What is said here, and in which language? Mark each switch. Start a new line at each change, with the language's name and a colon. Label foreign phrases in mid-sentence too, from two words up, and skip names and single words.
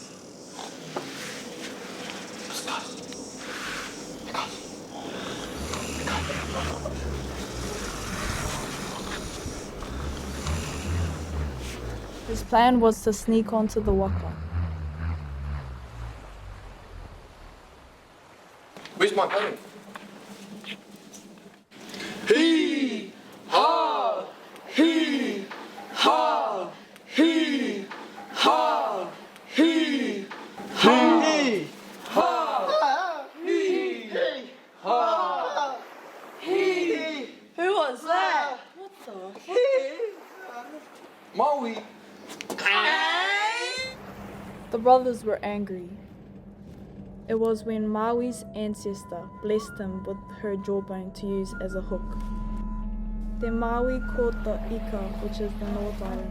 English: His plan was to sneak onto the waka. Where's my pony? Hee ha! Hee ha! Hee ha! Hee ha! Hee ha! Hee ha! Hee. Who was that? What the? Māui. The brothers were angry. It was when Maui's ancestor blessed him with her jawbone to use as a hook. Then Māui caught the Ika, which is the North Island.